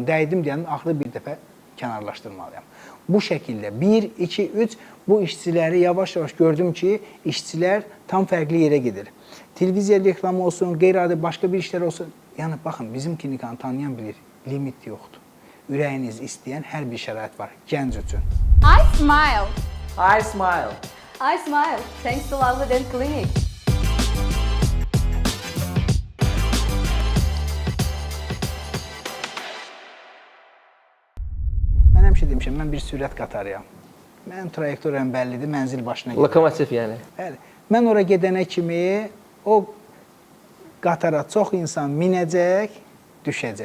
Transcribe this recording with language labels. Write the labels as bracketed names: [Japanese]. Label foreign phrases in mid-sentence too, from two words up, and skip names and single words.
[Azerbaijani] Dəydim deyəndə axırı bir dəfə kənarlaşdırmalıyam. Bu şəkildə 1, 2, 3 bu işçiləri yavaş-yavaş gördüm ki, işçilər tam fərqli yerə gedir. Televiziya reklamı olsun, qeyri-adi başqa bir işlər olsun. Yəni, baxın, bizim klinikanı tanıyan bilir, limit yoxdur. Ürəyiniz istəyən hər bir şərait var, gənc üçün. [English] I smile. I smile. I smile. Thanks to Lovely Dent Clinic. [Azerbaijani] Həmişə demişəm, mən bir sürət qatarıyam. Mənim trayektoriyam bəllidir, mənzil başına gedir. Lokomotiv yəni. Bəli. Mən ora gedənə kimi o qatara çox insan minəcək, düşəcək.